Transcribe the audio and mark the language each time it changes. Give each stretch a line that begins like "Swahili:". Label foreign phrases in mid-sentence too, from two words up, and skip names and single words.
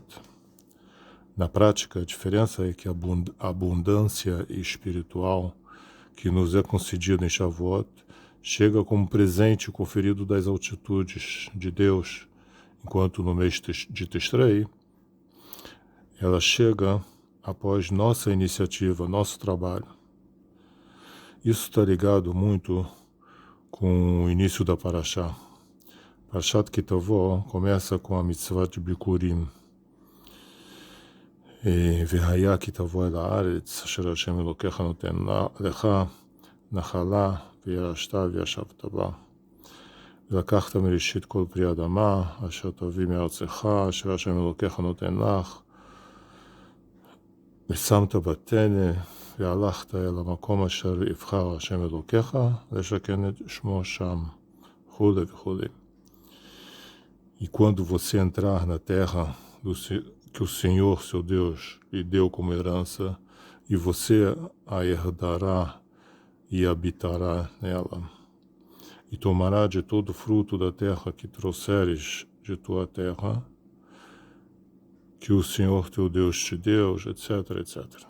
Portuguese: Na prática, a diferença é que a abundância espiritual que nos é concedida em Shavuot chega como presente conferido das altitudes de Deus, enquanto no mês de Tishrei ela chega após nossa iniciativa, nosso trabalho. Isso está ligado muito com o início da Parashá. Parashat Kitavó começa com a mitzvah de Bikurim.
Hebrew: והיה כי תבוא אל הארץ אשר השם אלוקיך נותן לך נחלה וירשתה וישבת בה ולקחת מראשית כל פרי אדמה אשר תביא מארצך אשר Hashem אלוקיך נותן לך ושמת בתנא והלכת אל המקום אשר יבחר Hashem אלוקיך לשכן את שמו שם, וכו' וכו'.
Portuguese: E quando você entrar na terra que o Senhor, seu Deus, lhe deu como herança, e você a herdará e habitará nela, e tomará de todo fruto da terra que trouxeres de tua terra, que o Senhor teu Deus te deu, etc, etc.